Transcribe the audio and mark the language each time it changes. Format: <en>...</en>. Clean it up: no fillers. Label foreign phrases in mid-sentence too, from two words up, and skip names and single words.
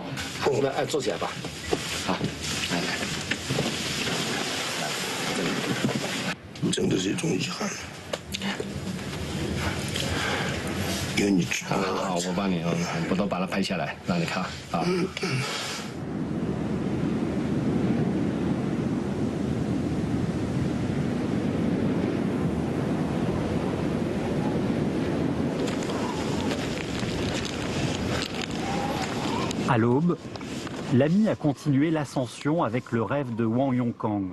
<zh>来，坐起来吧。好，来，真的是一种遗憾，有你知道好，我帮你，我都把它拍下来，让你看啊。</zh> <fr>À l'aube, l'ami a continué l'ascension avec le rêve de Wang Yongkang.</fr>